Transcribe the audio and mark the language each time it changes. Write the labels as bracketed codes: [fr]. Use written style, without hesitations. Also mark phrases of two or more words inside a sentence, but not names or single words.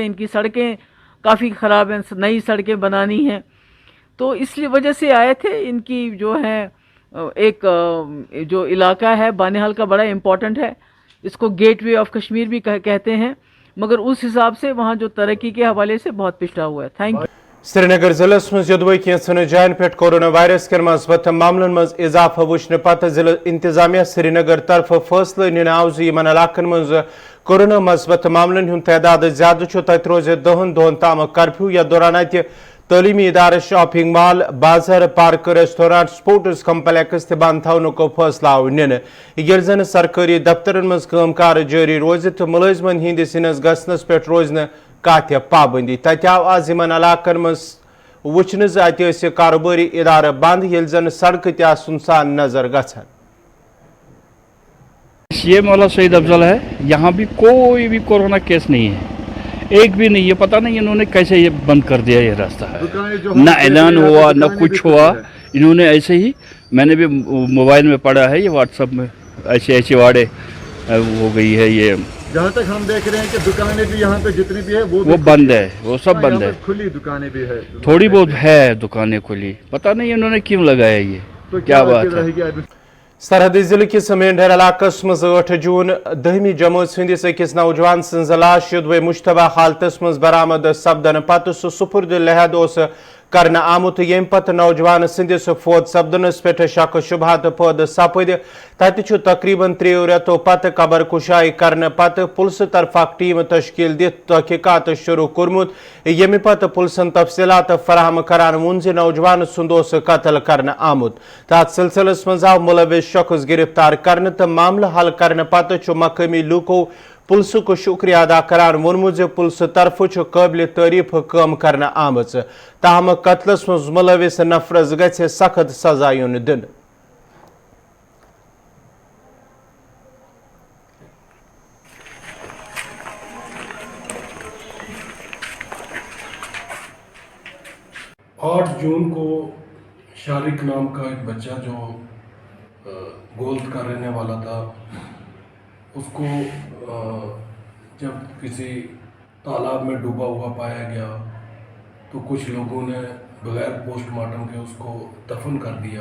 [ur] ان کی سڑکیں کافی خراب ہیں, نئی سڑکیں بنانی ہیں. تو اس لیے وجہ سے آئے تھے. ان کی جو ہے ایک جو علاقہ ہے بانحال کا بڑا امپورٹنٹ ہے, اس کو [en] Gateway of Kashmir [ur] بھی کہتے ہیں, مگر اس حساب سے وہاں جو ترقی کے حوالے سے بہت پچھڑا ہوا ہے. [en] Thank you. [ks] سری نگر ضلع مز یدوی کینچن جائن پہ کورونا وائرس کن مثبت معاملن مز اضافہ وچھنے پتہ ضلع انتظامیہ سری نگر طرف فیصلہ نن آو زمن علاقن مز کورونا مثبت معاملن ہند تعداد زیادہ تت روز 10 دہن تام کرفیو. یا دوران اتہ تعلیمی ادارہ, [en] shopping mall, [ks] بازار, پارک, ریسٹورانٹ, [en] sports complex [ks] تہ بند تھونک فیصلہ آو نن. یل زن سرکاری دفترن مز کام کار جاری روز تو ملازمن ہندس انس گھنس پہ روز کاتھ پابندی. تت آو آز یمن علاقن مز وچھن ز ات کاروباری ادارہ بند یل زن سڑکہ تہ سنسان نظر گھان. [ur] یہ مولا سعید افضل ہے. یہاں بھی کوئی بھی کورونا کیس نہیں ہے, ایک بھی نہیں ہے. پتہ نہیں انہوں نے کیسے یہ بند کر دیا یہ راستہ ہے. نہ اعلان ہوا نہ کچھ ہوا, انہوں نے ایسے ہی. میں نے بھی موبائل میں پڑھا ہے, یہ واٹس ایپ میں ایسے واڑے ہو گئی ہے. یہ جہاں تک ہم دیکھ رہے ہیں کہ دکانیں بھی یہاں پہ جتنی بھی ہے وہ بند ہے, وہ سب بند ہے. کھلی دکانیں بھی ہے, تھوڑی بہت ہے دکانیں کھلی. پتہ نہیں انہوں نے کیوں لگایا یہ, کیا بات ہے. [ks] سرحدی ضلع کس مینڈر علاقہ مز 8 جون 10 جماعت ہندس اکس نوجوان سن لاش یدوے مشتبہ حالتس مز برآمد سپدن پتہ سہ سپرد لحد کرنا آمت. یم پتہ نوجوان سندس فوت سپدنس پہ شک شبہات پید سپد. تتہ تقریباً 3 ریتو پتہ قبر کشائی کرنے پتہ پولیس طرف اک ٹیم تشکیل دت تحقیقات شروع کورمت. یمہ پتہ پولیسن تفصیلات فراہم کران وون ز نوجوان سند قتل کرنے آمت. تات سلسلس مز آو ملوث شخص گرفتار کرنے تو معاملہ حل کرنے پتہ مقامی لوکو پولیس کو شکریہ ادا کران وونمت ز پولیس طرف قابل تعریف کام کرنے آمت. تاہم قتلس مز ملوث نفرس گژھِ سخت سزا یُن دِنہٕ. [ur] آٹھ جون کو شارق نام کا ایک بچہ جو گولد کا رہنے والا تھا, اس کو جب کسی تالاب میں ڈوبا ہوا پایا گیا تو کچھ لوگوں نے بغیر پوسٹ مارٹم کے اس کو دفن کر دیا.